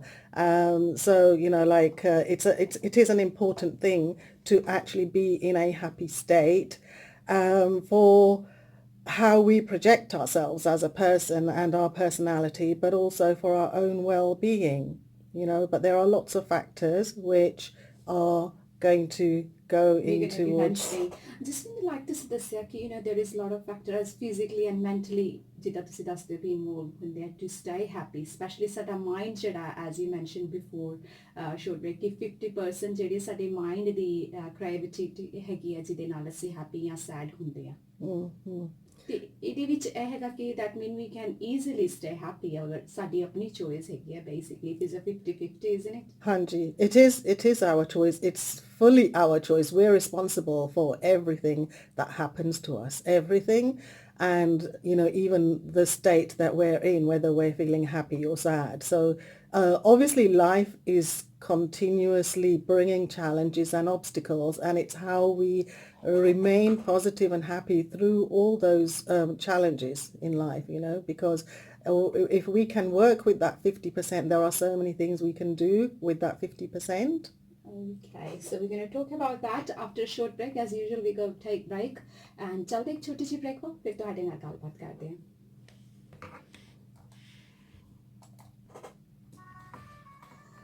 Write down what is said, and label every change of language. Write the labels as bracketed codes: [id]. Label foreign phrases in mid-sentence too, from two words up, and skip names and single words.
[en] So, it is an important thing to actually be in a happy state for how we project ourselves as a person and our personality, but also for our own well-being, But there are lots of factors which are going to go We're in going to be towards. mentioning just in like this [pa] ਦੱਸਿਆ ਕਿ [en] there is a lot of factors physically and mentally [pa] ਜਿੱਦਾਂ ਤੁਸੀਂ ਦੱਸਦੇ ਹੋ ਵੀ ਇਨਵੋਲਵ ਹੁੰਦੇ ਆ [en] to stay happy, especially [pa] ਸਾਡਾ ਮਾਈਂਡ ਜਿਹੜਾ [en] as you mentioned before short break [pa] ਕਿ 50% ਜਿਹੜੀ ਸਾਡੇ ਮਾਈਂਡ ਦੀ ਕ੍ਰੀਏਟੀਵਿਟੀ ਹੈਗੀ ਆ ਜਿਹਦੇ ਨਾਲ ਅਸੀਂ ਹੈਪੀ ਜਾਂ ਸੈਡ ਹੁੰਦੇ ਆ। Mhm. ਤੇ ਇਹਦੇ ਵਿੱਚ ਇਹ ਹੈਗਾ ਕਿ [en] that mean we can easily stay happy [pa] ਅਗਰ ਸਾਡੀ ਆਪਣੀ choice ਹੈਗੀ ਆ [en] basically it is a 50-50, isn't it? Hanji, it is our choice. It's fully our choice. We're responsible for everything that happens to us, everything. And, even the state that we're in, whether we're feeling happy or sad. So obviously life is continuously bringing challenges and obstacles, and it's how we remain positive and happy through all those challenges in life, because if we can work with that 50%, there are so many things we can do with that 50%. Okay, so we're going to talk about that after a short break. As usual, we go take break and [hi] चलते एक छोटी सी break को फिर [pa] ਤੁਹਾਡੇ ਨਾਲ ਗੱਲਬਾत [hi] करते हैं।